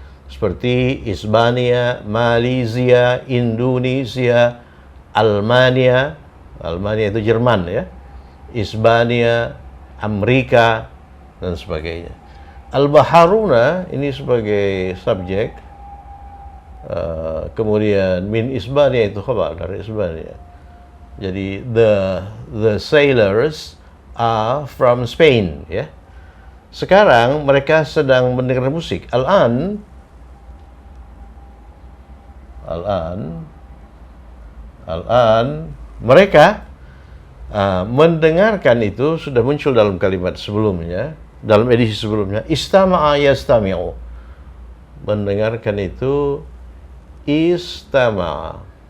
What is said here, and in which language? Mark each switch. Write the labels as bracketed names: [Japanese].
[Indonesian] Seperti Isbania, Malaysia, Indonesia, Almania itu Jerman, ya. Isbania, Amerika, dan sebagainya. [Arabic] Al-Baharuna [Indonesian] ini sebagai subjek, kemudian [Arabic] min Isbania [Indonesian] itu khabar dari Isbania. Jadi [English] the sailors are from Spain, ya. [Indonesian] Sekarang mereka sedang mendengar musik. Al-an mereka mendengarkan itu sudah muncul dalam kalimat sebelumnya, dalam edisi sebelumnya. [Arabic] Istama'a yastami'u. [Indonesian] Mendengarkan itu istama'a.